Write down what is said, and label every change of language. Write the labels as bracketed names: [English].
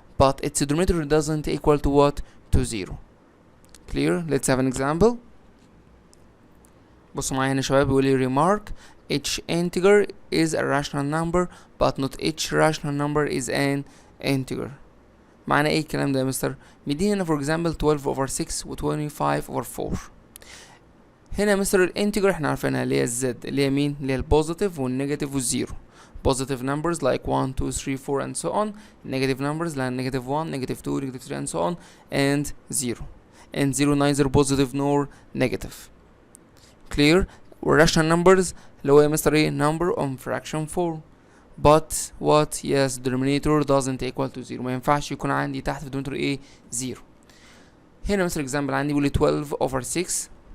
[English] but its denominator doesn't equal to what? To 0. Clear? Let's have an example. [Arabic] بصوا معايا هنا يا شباب، بيقول لي [English] remark each integer is a rational number but not each rational number is an integer. [Arabic] معنى ايه الكلام ده يا مستر؟ مديني هنا [English] for example 12 over 6 [Arabic] و 25 over 4. هنا يا مستر الانتجر احنا عارفينها اللي هي الزد، اللي هي مين؟ اللي هي البوزيتيف والنيجاتيف والزيرو. [English] positive numbers like 1 2 3 4 and so on. negative numbers like negative 1 negative 2 negative 3 and so on, and 0. and 0 neither positive nor negative. Clear? rational numbers [Arabic] اللي هو يا مستر ايه؟ [English] number on fraction form. but what? yes denominator doesn't equal to 0. [Arabic] ما ينفعش يكون عندي تحت في denominator ايه؟ 0. هنا مثلا example عندي بيقول لي 12 over 6.